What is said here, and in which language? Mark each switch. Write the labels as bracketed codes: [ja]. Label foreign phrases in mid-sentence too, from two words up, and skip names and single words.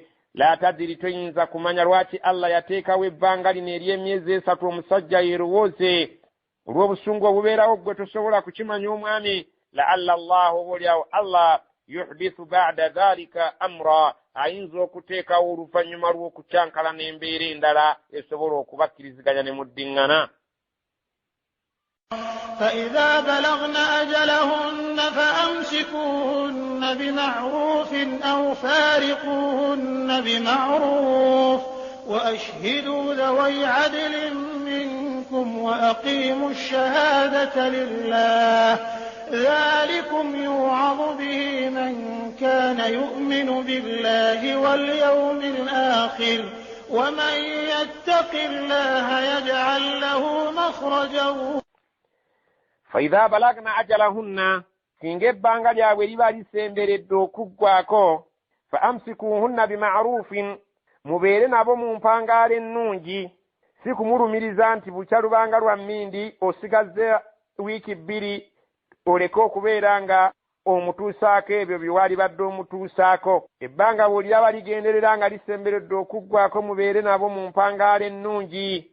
[ar] لا تدري, [lg] toyinza kumanya lwaki Allah yateekawo ebbanga lino ery'emyezi 3 omusajja yerowooze. Olw'obusungu obubeerawo gwe tosobola kukimanya omwami. [ar] لعل الله, [lg] oboolyawo [ar] الله يحدث بعد ذلك أمرا, [lg] ayinza okuteekawo oluvannyuma lw'okukyankala n'embeera endala esobola okubakkiriziganya ne muddiŋŋana. [ar] فإذا بلغن أجلهن فأمسكوهن بمعروف أو فارقوهن بمعروف وأشهدوا ذوي عدل منكم وأقيموا الشهادة لله ذلكم يوعظ به من كان يؤمن بالله واليوم الآخر ومن يتق الله يجعل له مخرجا. فإذا بلغنا أجلهن, [lg] singa ebbanga lyabwe liba lisemberedde okuggwako, [ar] فأمسكوهن بمعروف, [lg] mubeere nabo mu mpangaalo ennungi, si kumulumiriza nti bukya lubanga lwa mmindi osigaze wiiki 2 oleke okubeera nga omutuusaako ebyo bye wali badde omutuusaako. Ebbanga bw'olyaba ligenderera nga lisemberedde okuggwako, mubeere nabo mu mpangaalo ennungi.